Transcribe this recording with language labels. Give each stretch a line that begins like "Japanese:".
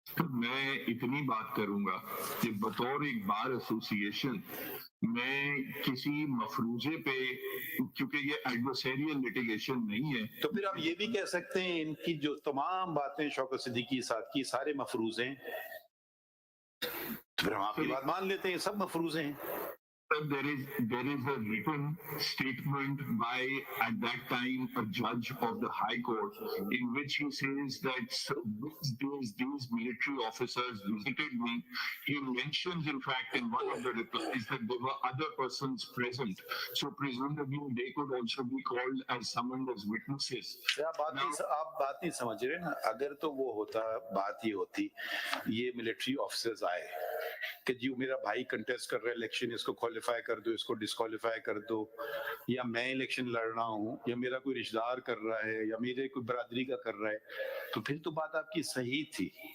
Urdu: میں اتنی بات کروں گا کہ بطور ایک بار ایسوسی ایشن میں کسی مفروضے پہ، کیونکہ یہ ایڈورسریل لیٹیگیشن نہیں ہے، تو پھر آپ یہ بھی کہہ سکتے ہیں ان کی جو تمام باتیں شوکت صدیقی کے ساتھ کی سارے مفروضے ہیں، تو پھر ہم آپ کی بات مان لیتے ہیں سب مفروضے ہیں.
English: there is a written statement by at that time a judge of the High Court in which he says that these military officers visited me. He mentions in fact in one of the replies that there were other persons present, so presumably they could also be called as summoned as witnesses.
Urdu: آپ بات نہیں سمجھ رہے نا. اگر تو وہ ہوتا بات ہی ہوتی یہ ملٹری آفیسرز آئے کہ جی میرا بھائی کنٹیسٹ کر رہا ہے الیکشن، اس کو کوالیفائی کر دو، اس کو ڈسکوالیفائی کر دو، یا میں الیکشن لڑ رہا ہوں، یا میرا کوئی رشتہ دار کر رہا ہے، یا میرے کوئی برادری کا کر رہا ہے، تو پھر تو بات آپ کی صحیح تھی.